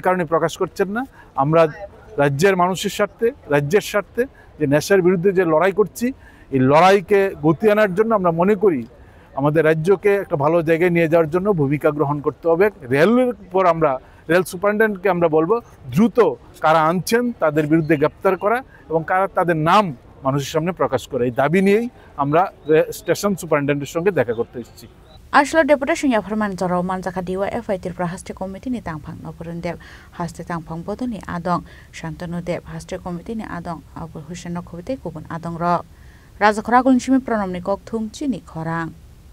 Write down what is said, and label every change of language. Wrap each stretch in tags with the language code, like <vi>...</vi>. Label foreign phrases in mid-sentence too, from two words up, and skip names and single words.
<bn>কারণে প্রকাশ করছেন না আমরা রাজ্যের মানুষের স্বার্থে রাজ্যের স্বার্থে যে নেশার বিরুদ্ধে যে লড়াই করছি এই লড়াইকে গতি আনার জন্য আমরা মনে করি আমাদের রাজ্যকে একটা ভালো জায়গায় নিয়ে যাওয়ার জন্য ভূমিকা গ্রহণ করতে হবে রেলের পর আমরা</bn> <en>rail superintendent</en> <bn>আমরা বলবো দ্রুত কারা আনছেন তাদের বিরুদ্ধে গ্রেপ্তার করা এবং কারা তাদের নাম মানুষের সামনে প্রকাশ করে এই দাবি নিয়েই আমরা</bn> <en>station superintendent</en> <bn>সঙ্গে দেখা করতে এসেছি</bn> <trp>Ashla deputation ya farman jaro manjaka</trp> <en>DYF</en> <trp>tir prahaste committee ni tangphang nobrun dev haste tangphang bodoni adong Shantanu dev haste committee ni adong Abul Hussein no khobite kubun adong ro Raja Khoragul shimi pronom ni kok thum chini khorang</trp>